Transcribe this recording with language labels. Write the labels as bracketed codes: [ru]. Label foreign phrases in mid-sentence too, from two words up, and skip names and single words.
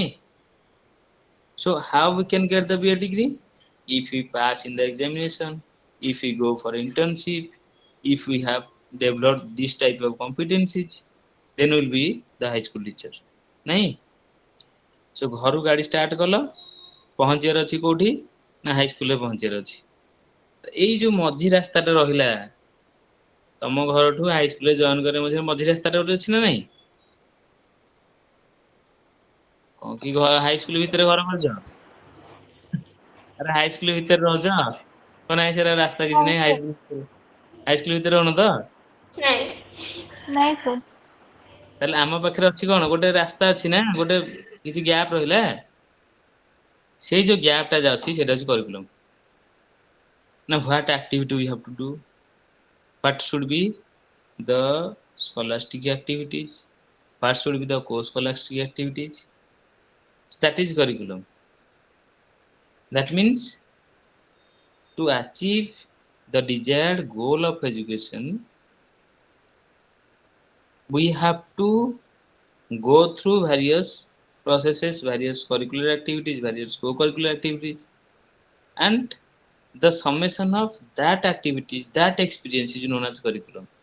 [en] So how we can get the B.Ed degree? If we pass in the examination, if we go for internship, if we have developed this type of competencies, then we'll be the high school teacher. Nahi? [or] So ଘରୁ ଗାଡ଼ି ଷ୍ଟାର୍ଟ କଲ, ପହଞ୍ଚିବାର ଅଛି କୋଉଠି ନା [en] high schoolରେ [or] ପହଞ୍ଚିବାର ଅଛି। ତ ଏଇ ଯୋଉ ମଝି ରାସ୍ତାଟା ରହିଲା, ତମ ଘରଠୁ [en] high schoolରେ join [or] କରିବା ମଝିରେ ମଝି ରାସ୍ତାଟା ଗୋଟେ ଅଛି ନା ନାହିଁ? କଣ କି [en] high school [or] ଭିତରେ ଘର କରିଛ? ଆରେ [en] high school [or] ଭିତରେ ରହୁଛ? କଣ ନାହିଁ ସେରା ରାସ୍ତା କିଛି ନାଇଁ ନାହିଁ, ସାର୍ [en] high school [or] ଭିତରେ ରହୁନ ତ? ନାଇଁ ନାଇଁ ସାର୍ ତାହେଲେ ଆମ ପାଖରେ ଅଛି କଣ, ଗୋଟେ ରାସ୍ତା ଅଛି ନା, ଗୋଟେ କିଛି ଗ୍ୟାପ୍ ରହିଲା। ସେଇ ଯୋଉ ଗ୍ୟାପ୍ ଟା ଯାଉଛି ସେଇଟା ହଉଛି କରିକୁଲମ। [en] ନା what activity we have to do, what should be the scholastic activities, what should be the co-scholastic activities, that is curriculum. That means to achieve the desired goal of education, we have to go through various processes, various curricular activities, various co-curricular activities, and the summation of that activities, that experience is known as curriculum.